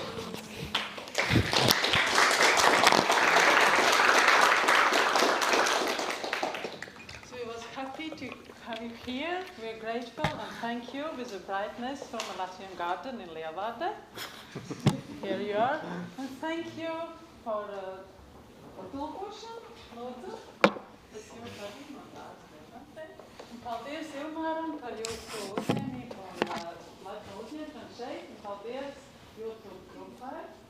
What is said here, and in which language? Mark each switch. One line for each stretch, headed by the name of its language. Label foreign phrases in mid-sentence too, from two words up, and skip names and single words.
English: Here, we're grateful and thank you with the brightness from a Latvian garden in Terevādas. Here you are. And thank you for tulkošanu.
Latvian: Lūdzu. Es jūs arī no tās prezentēju. Un paldies Ilmāram par jūsu uzņēmību un laika uzņemšanu šeit. Un paldies YouTube grupai.